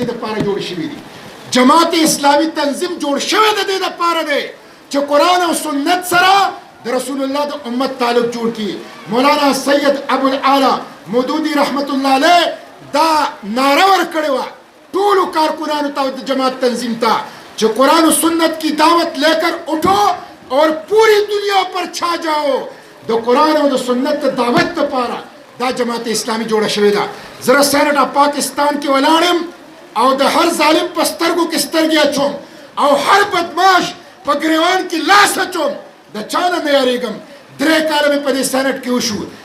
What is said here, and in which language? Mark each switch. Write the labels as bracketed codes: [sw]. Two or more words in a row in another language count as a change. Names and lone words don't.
[ps] دپاره جوړې شوي دي جماعت اسلامي تنظیم جوړ شوی د دې دپاره دی چې قرآن او سنت سره د رسول الله د امت تعلق جوړ کړي مولانا سید ابوالعالی مودودي رحمت الله علیه دا ناره ورکړې وه ټولو کارکنانو ته د جماعت تنظیم ته چې قرآن و [ur] سنت کی دعوت لے کر اٹھو اور پوری دنیا پر چھا جاؤ [ps] د قرآن او د سنت دعوت دپاره دا جماعت اسلامي جوړه شوې ده زه سینټ اف پاکستان کې ولاړم او د هر ظالم په سترګو کې سترګې اچوم او هر بدماش په ګریوان کې لاس اچوم د چا نه نه یارېږم 3 کاله مې په دې سینټ کې وشو